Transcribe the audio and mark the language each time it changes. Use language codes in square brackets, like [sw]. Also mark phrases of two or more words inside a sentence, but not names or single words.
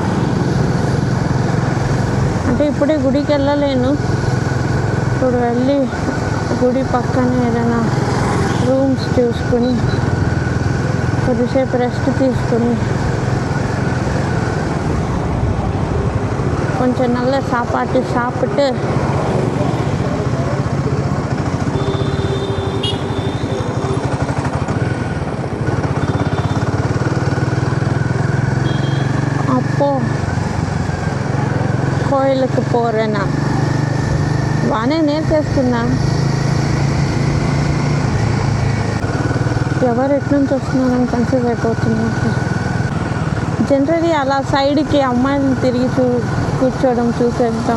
[te] అంటే ఇప్పుడే గుడికి వెళ్ళలేను. ఇప్పుడు వెళ్ళి గుడి పక్కనే ఏదైనా రూమ్స్ చూసుకుని కొద్దిసేపు రెస్ట్ తీసుకుని కొంచెం [ta] நல்ல சாப்பாட்டு சாப்பிட்டு அப்போ கோயிலுக்கு போறேனா. [te] బాగానే నేర్చేస్తున్నా. ఎవరు ఎట్నుంచి వస్తున్నారని కన్ఫ్యూజ్ అయిపోతున్నా. జనరలీ అలా సైడ్కి అమ్మాయిని తిరిగి కూర్చోవడం చూసేద్దాం.